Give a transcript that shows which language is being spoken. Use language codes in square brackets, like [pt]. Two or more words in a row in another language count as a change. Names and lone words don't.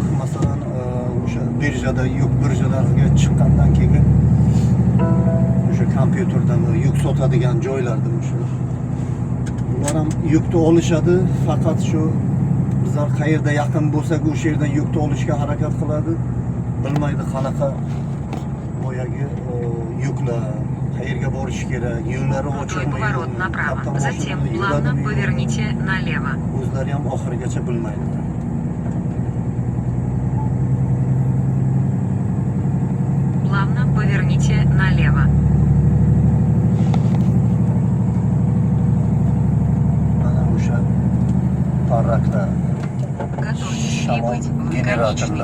[uz] masalan o'sha birjalarga chiqqandan keyin o'sha kompyuterdan yuk sotadigan joylarda o'sha ular ham yukni olishadi, faqat shu bizlar qayerda yaqin bo'lsak o'sha yerdan yukni olishga harakat qiladi. Bilmaydi qanaqa boyagi yuklar qayerga borish kerak, yo'llari ochiqmi, [ru] Поворот направо. Затем плавно поверните налево. [uz] O'zlari ham oxirigacha bilmaydi. [ru] Плавно поверните налево. [uz] Mana o'sha parraklar, [ru] Готовьтесь Шамон, прибыть в [uz] генераторлар.